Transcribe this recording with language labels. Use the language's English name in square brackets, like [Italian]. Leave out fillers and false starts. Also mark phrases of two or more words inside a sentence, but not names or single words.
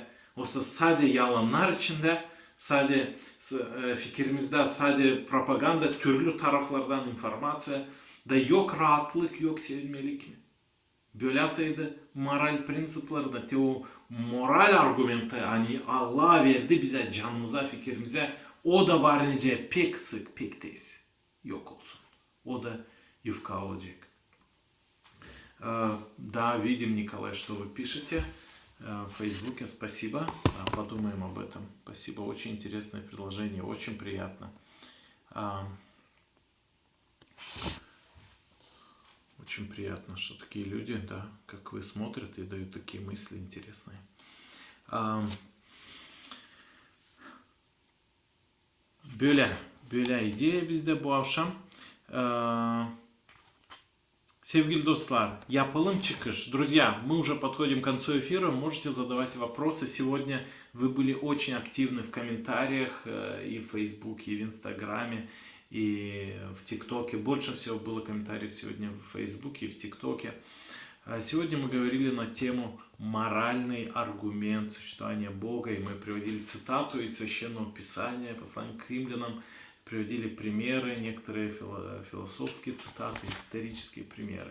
[Gagauz] Oysa sadece yalanlar içinde, sadece fikrimizde, sadece propaganda, türlü taraflardan informasyon da yok rahatlık, yok sevilmelik mi? Böyle olsaydı moral prensipleri de, o moral argümenti hani Allah verdi bize, canımıza, fikrimize, o da var nice pek sık, pek tez yok olsun. O da yufka olacak. [Russian] Да, видим, Николай, что вы пишете в Фейсбуке. Спасибо. Подумаем об этом. Спасибо. Очень интересное предложение. Очень приятно. Очень приятно, что такие люди, да, как вы, смотрят и дают такие мысли интересные. [Gagauz] Böyle ideya bizde bu akşam. Sevgili достlar, yapalım çıkış. [Russian] Друзья, мы уже подходим к концу эфира, можете задавать вопросы. Сегодня вы были очень активны в комментариях и в Фейсбуке, и в Инстаграме, и в ТикТоке. Больше всего было комментариев сегодня в Фейсбуке и в ТикТоке. Сегодня мы говорили на тему моральный аргумент существования Бога, и мы приводили цитату из Священного Писания, послание к римлянам, приводили примеры, некоторые философские цитаты, исторические примеры.